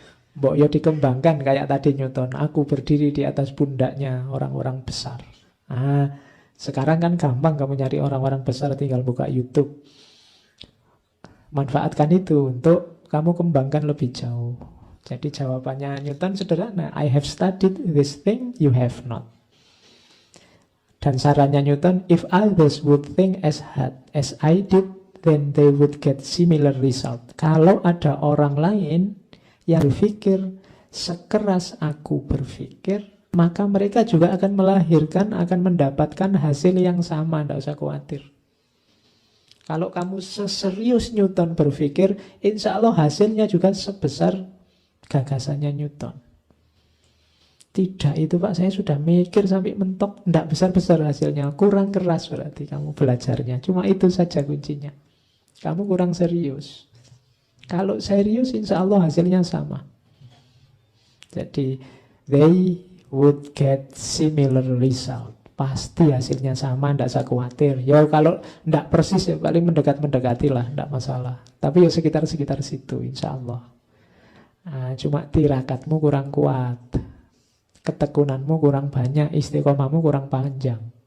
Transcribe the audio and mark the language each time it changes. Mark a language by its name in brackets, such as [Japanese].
[Indonesian] Mbok ya dikembangkan kayak tadi Newton. Aku berdiri di atas pundaknya orang-orang besar. Sekarang kan gampang kamu nyari orang-orang besar, tinggal buka YouTube. Manfaatkan itu untuk kamu kembangkan lebih jauh. Jadi jawabannya Newton sederhana. [English] I have studied this thing you have not. [Indonesian] Dan sarannya Newton, [English] if others would think as hard as I did, then they would get similar result. [Indonesian] Kalau ada orang lain yang berpikir sekeras aku berpikir, maka mereka juga akan melahirkan, akan mendapatkan hasil yang sama. Tidak usah khawatir. Kalau kamu seserius Newton berpikir, insya Allah hasilnya juga sebesar gagasannya Newton. Tidak itu Pak, saya sudah mikir sampai mentok, tidak besar-besar hasilnya. Kurang keras berarti kamu belajarnya. Cuma itu saja kuncinya. Kamu kurang serius. Kalau serius insya Allah hasilnya sama. Jadi [English] they would get similar result. [Indonesian] Pasti hasilnya sama, tidak usah khawatir. Ya kalau tidak persis ya paling mendekat-mendekati lah, tidak masalah. Tapi ya sekitar-sekitar situ insya Allah. Cuma tirakatmu kurang kuat, ketekunanmu kurang banyak, istiqomahmu kurang panjang.